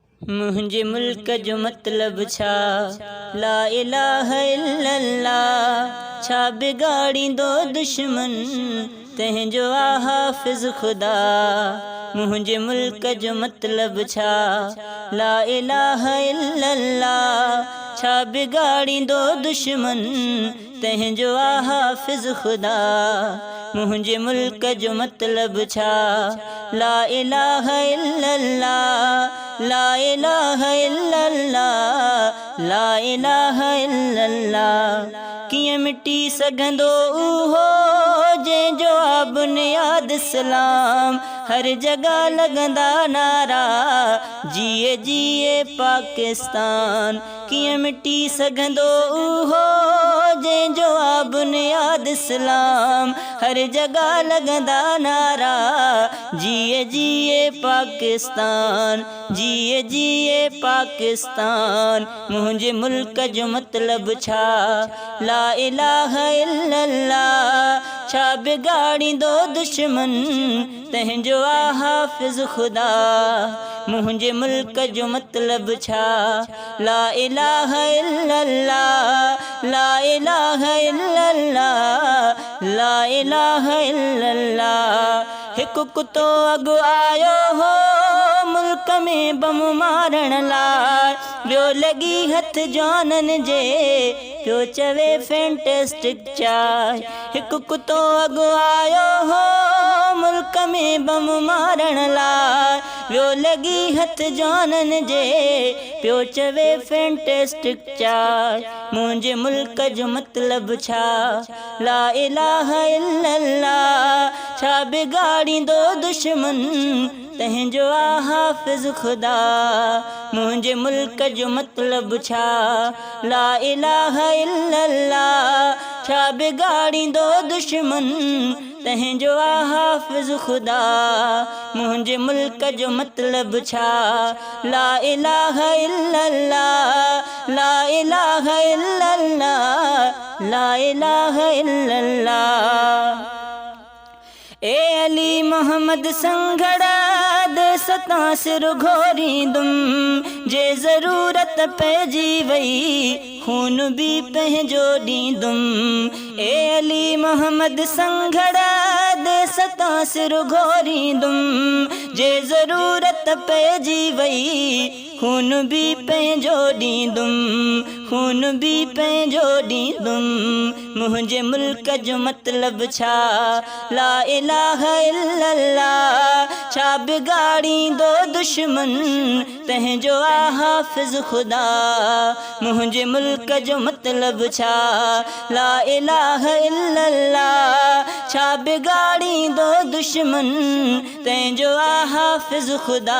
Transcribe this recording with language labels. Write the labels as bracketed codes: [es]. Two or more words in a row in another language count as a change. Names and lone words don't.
[sd] मुंहिंजे मुल्क जो मतलब छा, [ar] لا إله إلا الله. [sd] छा बिगाड़ींदो दुश्मन, तंहिंजो आ हाफ़िज़ खुदा। मुंहिंजे मुल्क जो मतलब छा, [ar] لا إله إلا الله. [sd] छा बिगाड़ींदो दुश्मन, तंहिंजो आ हाफ़िज़ खुदा। मुंहिंजे मुल्क जो मतलब छा, [ar] لا إله إلا الله. لا إله إلا الله، لا إله إلا الله. [sd] कीअं मिटी सघंदो उहो जंहिंजो आ बुनियाद इस्लाम। हर जगह लॻंदा नारा, जिए जिए पाकिस्तान। कीअं मिटी सघंदो उहो जंहिंजो आ बुनियाद इस्लाम। हर जगह लॻंदा नारा, जिए जिए पाकिस्तान, जिए जिए पाकिस्तान। मुंहिंजे मुल्क जो मतलब छा, [ar] لا إله إلا الله. [sd] छा बिगाड़ींदो दुश्मन, तंहिंजो आ हाफ़िज़ खुदा। मुंहिंजे मुल्क जो मतलब छा, [ar] لا إله إلا الله. لا إله إلا الله، لا إله إلا الله. [sd] हिकु कुतो अॻु आयो हो मुल्क में बम मारण लाइ। ॿियो लॻी हथ जाननि जे, पियो चवे फैंटेस्टिक चाय। हिकु कुतो अॻु आयो हो मुल्क में बम मारण लाइ। ॿियो लॻी हथ जाननि जे, पियो चवे फैंटेस्टिक चाय। मुंहिंजे मुल्क जो मतलब छा, [ar] لا إله إلا الله. [sd] छा बिगाड़ींदो दुश्मन, तंहिंजो आ हाफ़िज़ खुदा। मुंहिंजे मुल्क जो मतलब छा, [ar] لا إله إلا الله. [sd] छा बिगाड़ींदो दुश्मन, तंहिंजो आ हाफ़िज़ खुदा। मुंहिंजे मुल्क जो मतलब छा, [ar] لا إله إلا الله. لا إله إلا الله، لا إله إلا الله. [sd] ए अली मोहम्मद संघड़ा देस तां सिर घोरींदुम। जे ज़रूरत पइजी वई, खून बि पंहिंजो ॾींदुम। ए अली मोहम्मद संघड़ा देस तां सिर घोरींदुम। जे ज़रूरत पइजी वई, खून बि पंहिंजो ॾींदुम। खून बि पंहिंजो ॾींदुम। मुंहिंजे मुल्क जो मतलब छा, [ar] لا إله إلا الله. [sd] छा बिगाड़ींदो दुश्मन, तंहिंजो आ हाफ़िज़ खुदा। मुंहिंजे मुल्क जो मतलब छा, [ar] لا إله إلا الله. [sd] छा बिगाड़ींदो दुश्मन, तंहिंजो आ हाफ़िज़ खुदा।